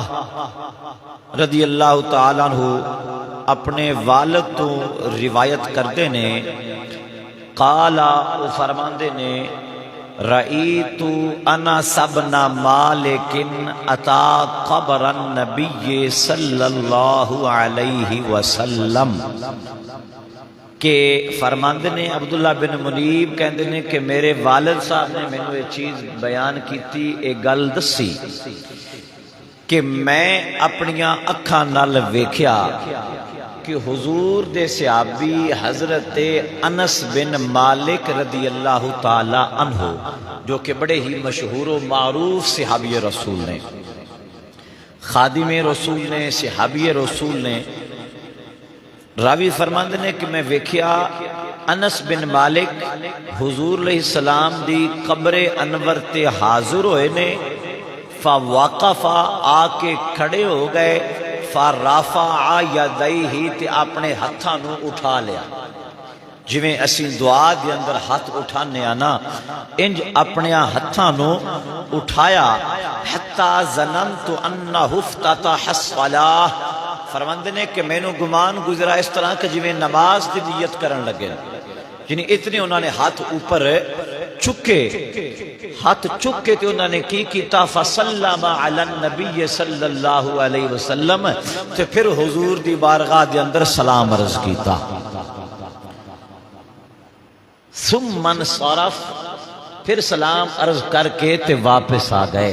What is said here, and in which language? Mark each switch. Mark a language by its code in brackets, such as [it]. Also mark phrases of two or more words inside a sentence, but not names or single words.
[ar] رضی اللہ تعالیٰ عنہ [pa] اپنے والد تو روایت کرتے نے، قالا فرماندے نے، [ar] رأیت انس بن مالک اتا قبر النبی صلی اللہ علیہ وسلم، [pa] کہ فرماندے نے عبداللہ بن منیب کہندے نے کہ میرے والد صاحب نے مینوں یہ چیز بیان کیتی، ایک گل دسی کہ میں اپنیاں اکھاں نال ویکھیا کہ حضور دے صحابی حضرت انس بن مالک [ar] رضی اللہ تعالی عنہ، [pa] جو کہ بڑے ہی مشہور و معروف صحابی رسول نے، خادم رسول نے، صحابی رسول نے، راوی فرماندے نے کہ میں ویکھیا انس بن مالک حضور [ar] علیہ السلام [pa] دی قبر انور تے حاضر ہوئے نے، فواقفا آ کے کھڑے ہو گئے، [ar] فَرَفَعَ يَدَيْهِ [pa] تے اپنے ہتھاں نو اٹھا لیا، جویں اسی دعا دے اندر ہاتھ اٹھانے نا، انج اپنے ہتھاں نو اٹھایا، [ar] حتی ظننت انہ افتتح الصلاۃ، [pa] فرماندے نے کہ میں نو گمان گزرا اس طرح کہ جویں نماز دی نیت کرن لگے، یعنی اتنے انہوں نے ہاتھ اوپر چکے، ہاتھ چکے تے انہوں نے کی کیتا، [ar] فسلم علی النبی صلی اللہ علیہ وسلم، [pa] تے پھر حضور دی بارگاہ دے اندر سلام عرض کیتا، [ar] ثم انصرف، [pa] پھر سلام عرض کر کے تے واپس آ گئے۔